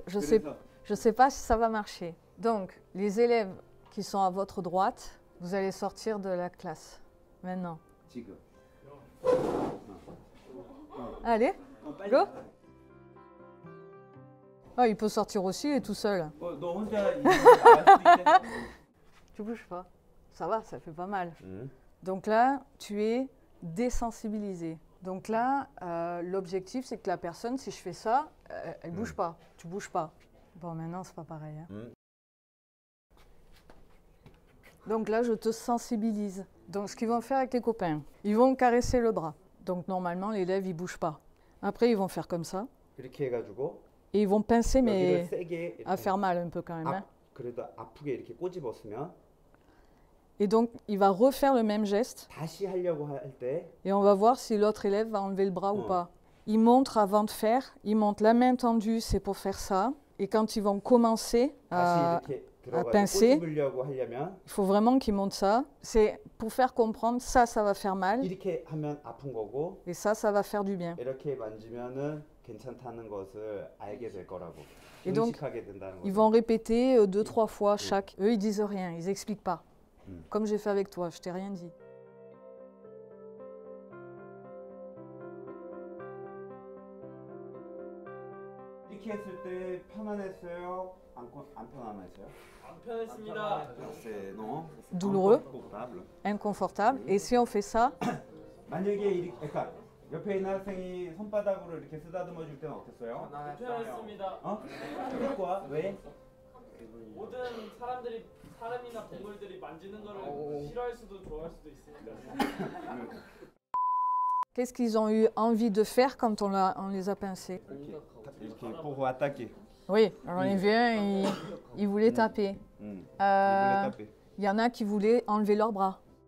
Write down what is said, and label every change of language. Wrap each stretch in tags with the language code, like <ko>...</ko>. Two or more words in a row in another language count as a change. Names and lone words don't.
<fr>Je sais pas si ça va marcher. Donc, les élèves qui sont à votre droite, vous allez sortir de la classe. Maintenant.</fr> <ko>지금.</ko> <fr>Allez, go. Ah, il peut sortir aussi, il est tout seul.</fr> <ko>너 혼자 이거 나갈 수도 있대.</ko> <fr>Tu bouges pas. Ça va, ça fait pas mal.</fr> <ko>응.</ko> <fr>Donc là, tu es désensibilisé. Donc là, l'objectif, c'est que la personne, si je fais ça, elle bouge pas. Tu bouges pas. Bon, maintenant, c'est pas pareil. Hein. Donc là, je te sensibilise. Donc, ce qu'ils vont faire avec les copains, ils vont caresser le bras. Donc, normalement, l'élève, il bouge pas. Après, ils vont faire comme ça.</fr> <ko>이렇게 해가지고</ko> <fr>Et ils vont pincer,</fr> <ko>여기를</ko> <fr>mais</fr> <ko>세게</ko> <fr>à faire mal un peu quand même. Hein.</fr> <ko>그래도 아프게 이렇게 꼬집었으면</ko> <fr>Et donc, il va refaire le même geste.</fr> <ko>다시 하려고 할 때</ko> <fr>Et on va voir si l'autre élève va enlever le bras ou pas. Il montre avant de faire, il montre la main tendue, c'est pour faire ça. Et quand ils vont commencer</fr> <ko>다시 이렇게 들어가서</ko> <fr>pincer.</fr> <ko>꼬집으려고 하려면</ko> <fr>il faut vraiment qu'ils montrent ça. C'est pour faire comprendre, ça va faire mal.</fr> <ko>이렇게 하면 아픈 거고</ko> <fr>Et ça va faire du bien.</fr> <ko>이렇게 만지면은 괜찮다는 것을 알게 될 거라고.</ko> <fr>Et donc,</fr> <ko>인식하게 된다는</ko> <fr>Ils</fr> <ko>거죠.</ko> <fr>vont répéter 2-3 fois chaque. Eux, ils disent rien, ils expliquent pas. Comme j'ai fait avec toi, je t'ai rien dit.</fr> <ko>이렇게 했을 때 편안했어요? 안 편안했어요? 안 편했습니다.</ko> <fr>C'est non. Douloureux. Inconfortable. Inconfortable. Et si on fait ça,</fr> <ko>만약에 그러니까 옆에 있는 학생이 손바닥으로 이렇게 쓰다듬어 줄 때는 어땠어요? 편했습니다. 어? 그거야? 왜? 모든 사람이나 동물들이 만지는 거를 싫어할 수도 좋아할 수도 있으니까.</ko> <fr>qu'est-ce qu'ils ont eu envie de faire quand on les a pincés?</fr> <ko>이렇게 보고 attaquer.</ko> <fr>Oui, alors il vient, il voulait taper. Il voulait Il taper. y en a qui voulaient enlever leurs bras.</fr>